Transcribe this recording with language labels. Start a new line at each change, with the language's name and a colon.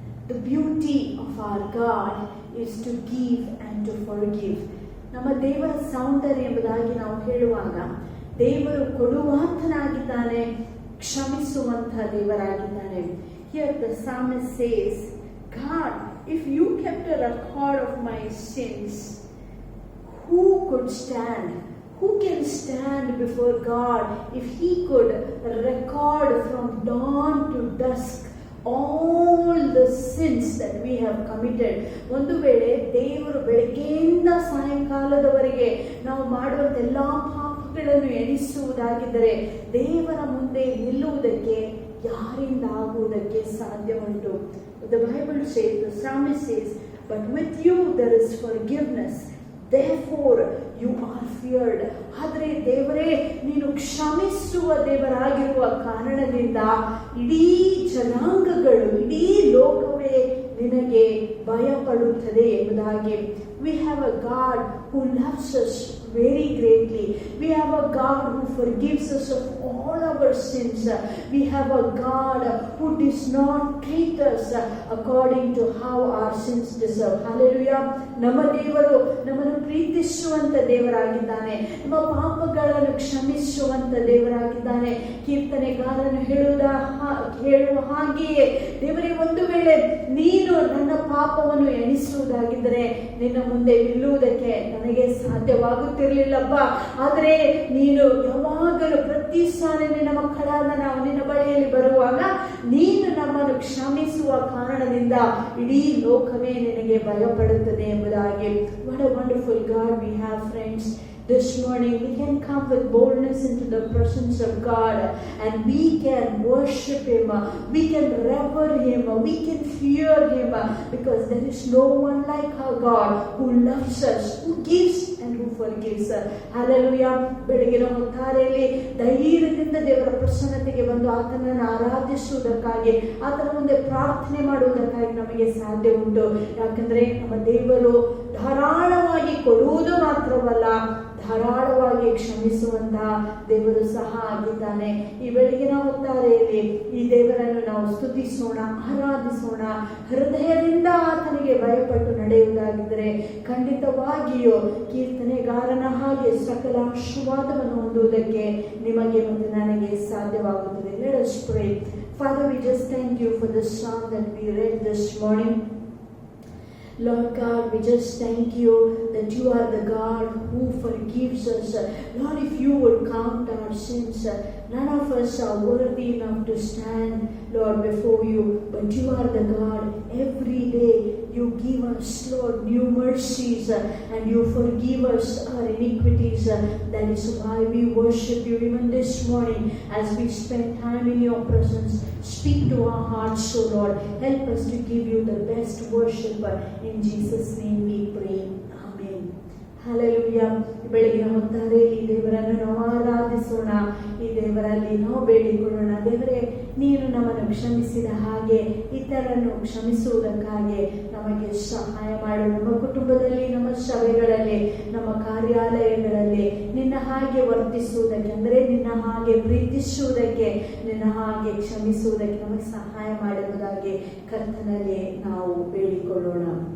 English: The beauty of our God is to give and to forgive.
Kannada: ನಮ್ಮ ದೇವರ ಸೌಂದರ್ಯ ಎಂಬುದಾಗಿ ನಾವು ಹೇಳುವಾಗ ದೇವರು ಕೊಡುವಾತನಾಗಿದ್ದಾನೆ, ಕ್ಷಮಿಸುವಂತಹ ದೇವರಾಗಿದ್ದಾನೆ.
English: Here the psalmist says, God, if you kept a record of my sins, who could stand? Who can stand before God if He could record from dawn to dusk all the sins that we have committed?
Kannada: ಒಂದು ವೇಳೆ ದೇವರು ಬೆಳಗ್ಗೆಯಿಂದ ಸಾಯಂಕಾಲದವರೆಗೆ ನಾವು ಮಾಡುವಂತ ಎಲ್ಲಾ ಪಾಪಗಳನ್ನು ಎಣಿಸುವುದಾಗಿದ್ದರೆ ದೇವರ ಮುಂದೆ ನಿಲ್ಲುವುದಕ್ಕೆ ಯಾರಿಂದ ಆಗುವುದಕ್ಕೆ ಸಾಧ್ಯ ಉಂಟು?
English: The Bible says, the psalmist says, but with you there is forgiveness, therefore you are feared.
Kannada: ಆದರೆ ದೇವರೇ, ನೀನು ಕ್ಷಮಿಸುವ ದೇವರಾಗಿರುವ ಕಾರಣದಿಂದ ಇಡೀ ಜನಾಂಗಗಳು, ಇಡೀ ಲೋಕವೇ ನಿನಗೆ ಭಯಪಡುತ್ತದೆ ಎಂಬುದಾಗಿ.
English: We have a God who loves us very greatly. We have a God who forgives us of all our sins. We have a God who does not treat us according to how our sins deserve. Hallelujah.
Kannada: ನಮ್ಮ ದೇವರು ನಮ್ಮನ್ನು ಪ್ರೀತಿಸುವಂತ ದೇವರಾಗಿದ್ದಾನೆ, ನಮ್ಮ ಪಾಪಗಳನ್ನು ಕ್ಷಮಿಸುವಂತ ದೇವರಾಗಿದ್ದಾನೆ. ಕೀರ್ತನೆಗಾರನು ಹೇಳುವ ಹಾಗೆಯೇ, ದೇವರೇ, ಒಂದು ವೇಳೆ ನೀನು ನನ್ನ ಪಾಪವನ್ನು ಎಣಿಸುವುದಾಗಿದ್ದರೆ ನಿನ್ನ ಮುಂದೆ ನಿಲ್ಲುವುದಕ್ಕೆ ನನಗೆ ಸಾಧ್ಯವಾಗುತ್ತಿರಲಿಲ್ಲಪ್ಪ. ಆದರೆ ನೀನು ಯಾವಾಗಲೂ ಪ್ರತಿ ಸಾರಿ ನಿನ್ನ ಮಕ್ಕಳಾದ ನಾವು ನಿನ್ನ ಬಳಿಯಲ್ಲಿ ಬರುವಾಗ ನೀನು ನಮ್ಮನ್ನು ಕ್ಷಮಿಸುವ ಕಾರಣದಿಂದ ಇಡೀ ಲೋಕವೇ ನಿನಗೆ ಭಯಪಡುತ್ತದೆ ಎಂಬುದಾಗಿ.
English: What a wonderful God we have, friends. This morning we can come with boldness into the presence of God and we can worship Him, we can revere Him, we can fear Him, because there is no one like our God who loves us, who gives and who forgives. Hallelujah.
Kannada: ಬೆಳಗಿನ ಹೊತ್ತಾರೆಯಲ್ಲಿ ಧೈರ್ಯದಿಂದ ದೇವರ ಪ್ರಸನ್ನತೆಗೆ ಬಂದು ಆತನನ್ನು ಆರಾಧಿಸುವುದಕ್ಕಾಗಿ, ಆತನ ಮುಂದೆ ಪ್ರಾರ್ಥನೆ ಮಾಡುವುದಕ್ಕಾಗಿ ನಮಗೆ ಸಾಧ್ಯ ಉಂಟು. ಯಾಕಂದ್ರೆ ನಮ್ಮ ದೇವರು ಧಾರಾಳವಾಗಿ ಕೊಡುವುದು ಮಾತ್ರವಲ್ಲ, ಧಾರಾಳವಾಗಿ ಕ್ಷಮಿಸುವಂತಹ ದೇವರು ಸಹ ಆಗಿದ್ದಾನೆ. ಈ ಬೆಳಗಿನ ಹೊತ್ತಾರೆಯಲ್ಲಿ ಈ ದೇವರನ್ನು ನಾವು ಸ್ತುತಿಸೋಣ, ಆರಾಧಿಸೋಣ. ಹೃದಯದಿಂದ ಆತನಿಗೆ ಭಯಪಟ್ಟು ನಡೆಯುವುದಾಗಿದ್ದರೆ ಖಂಡಿತವಾಗಿಯೂ ಕೀರ್ತನೆಗಾರನ ಹಾಗೆ ಸಕಲ ಆಶೀರ್ವಾದವನ್ನು ಹೊಂದುವುದಕ್ಕೆ ನಿಮಗೆ ಮತ್ತು ನನಗೆ ಸಾಧ್ಯವಾಗುತ್ತದೆ.
English: Let us pray. Father, we just thank you for the song that we read this morning. Lord God, we just thank you that you are the God who forgives us. Lord, if you would count our sins, none of us are worthy enough to stand, Lord, before you. But you are the God. Every day you give us, Lord, new mercies and you forgive us our iniquities. That is why we worship you even this morning as we spend time in your presence. Speak to our hearts, so Lord. Help us to give you the best worship. In Jesus' name we pray. Amen. Hallelujah.
Kannada: ಬೆಳಗಿನ ಹೊತ್ತಾರೆಯಲ್ಲಿ ಈ ದೇವರನ್ನು ನಾವು ಆರಾಧಿಸೋಣ, ಈ ದೇವರಲ್ಲಿ ನಾವು ಬೇಡಿಕೊಳ್ಳೋಣ. ದೇವರೇ, ನೀನು ನಮ್ಮನ್ನು ಕ್ಷಮಿಸಿದ ಹಾಗೆ ಇತರರನ್ನು ಕ್ಷಮಿಸುವುದಕ್ಕಾಗಿ ನಮಗೆ ಸಹಾಯ ಮಾಡು. ನಮ್ಮ ಕುಟುಂಬದಲ್ಲಿ, ನಮ್ಮ ಸಭೆಗಳಲ್ಲಿ, ನಮ್ಮ ಕಾರ್ಯಾಲಯಗಳಲ್ಲಿ ನಿನ್ನ ಹಾಗೆ ವರ್ತಿಸುವುದಕ್ಕೆ, ಅಂದರೆ ನಿನ್ನ ಹಾಗೆ ಪ್ರೀತಿಸುವುದಕ್ಕೆ, ನಿನ್ನ ಹಾಗೆ ಕ್ಷಮಿಸುವುದಕ್ಕೆ ನಮಗೆ ಸಹಾಯ ಮಾಡುವುದಾಗಿ ಕರ್ತನಲ್ಲಿ ನಾವು ಬೇಡಿಕೊಳ್ಳೋಣ.